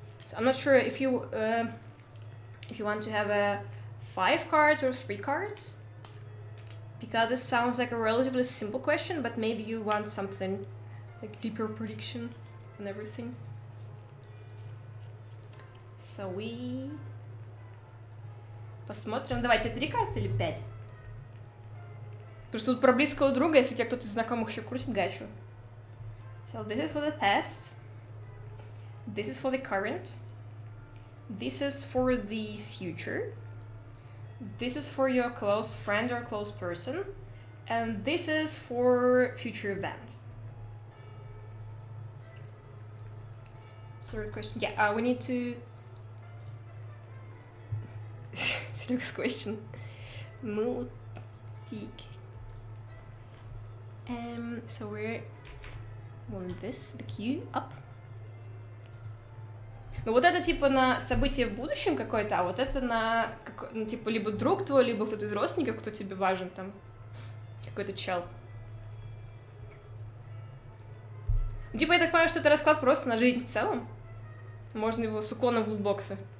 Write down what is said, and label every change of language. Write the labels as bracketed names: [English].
[English] So I'm not sure if you want to have 5 cards or 3 cards, because this sounds like a relatively simple question, but maybe you want something like deeper prediction and everything. So we [Russian] посмотрим. Давайте 3 карты или 5? Потому что тут про близкого друга, если у тебя кто-то из знакомых еще крутит гачу. [English] So this is for the past. This is for the current. This is for the future. This is for your close friend or close person. And this is for future event. Third question. Yeah, we need to... Next question. So we're moving this, the queue up. [Russian] Ну вот это типа на событие в будущем какое-то, а вот это на, ну, типа либо друг твой, либо кто-то из родственников, кто тебе важен там, какой-то чел. Ну, типа я так понимаю, что это расклад просто на жизнь в целом. Можно его с уклоном в лутбоксы.